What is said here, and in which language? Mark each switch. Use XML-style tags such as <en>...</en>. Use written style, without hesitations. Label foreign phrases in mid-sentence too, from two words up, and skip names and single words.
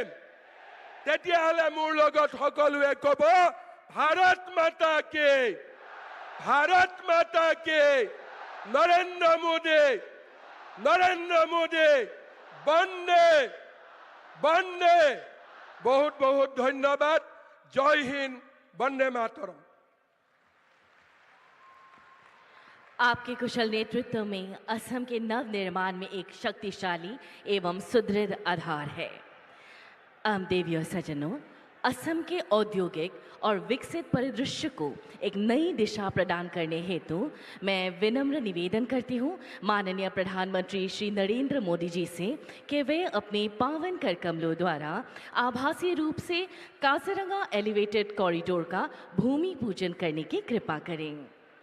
<as>তেতিয়াহ'লে মোৰ লগত সকলোৱে ক'ব,</as> <hi>भारत माता की, भारत माता की,</hi> <as>নৰেন্দ্ৰ মোদী, নৰেন্দ্ৰ মোদী,</as> <hi>वंदे वंदे।</hi> <as>বহুত বহুত ধন্যবাদ।</as> <hi>जय हिंद, वंदे मातरम्। आपके कुशल नेतृत्व में असम के नव निर्माण में एक शक्तिशाली एवं सुदृढ़ आधार है। देवी और सज्जनों, असम के औद्योगिक और विकसित परिदृश्य को एक नई दिशा प्रदान करने हेतु मैं विनम्र निवेदन करती हूँ माननीय प्रधानमंत्री श्री नरेंद्र मोदी जी से कि वे अपने पावन कर कमलों द्वारा आभासी रूप से काजीरंगा एलिवेटेड कॉरिडोर का भूमि पूजन करने की कृपा करें।</hi>